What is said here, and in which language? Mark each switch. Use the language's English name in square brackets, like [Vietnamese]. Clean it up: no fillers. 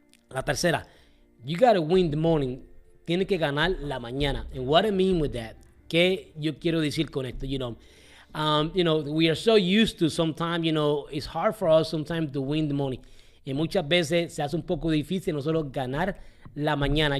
[Spanish] La tercera, [English] you gotta win the morning. [Spanish] Tienes que ganar la mañana. [English] And what I mean with that, [Spanish] ¿qué yo quiero decir con esto? [English] You know, we are so used to sometimes, you know, it's hard for us sometimes to win the morning. [Spanish] Y muchas veces se hace un poco difícil nosotros ganar la mañana.